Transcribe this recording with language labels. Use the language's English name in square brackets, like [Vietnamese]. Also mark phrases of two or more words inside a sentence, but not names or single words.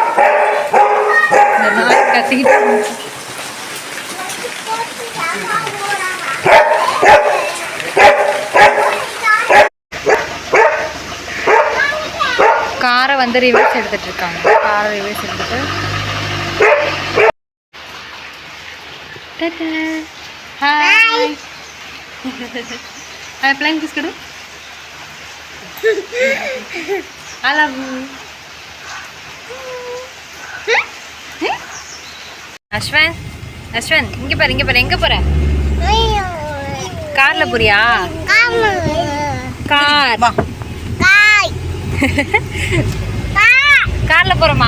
[Tamil] இந்த நாய் கத்திக்கிட்டு காரை வந்து ரிவர்ஸ் எடுத்துட்டு இருக்காங்க. காரை ரிவர்ஸ் எடுத்துட்டு Hi. [English] Hi, flying kiss kadu. I love you. [Tamil] Ashwan, இங்கே பாரு எங்க போற? Car ல போறியா? Car. Car ல போறமா?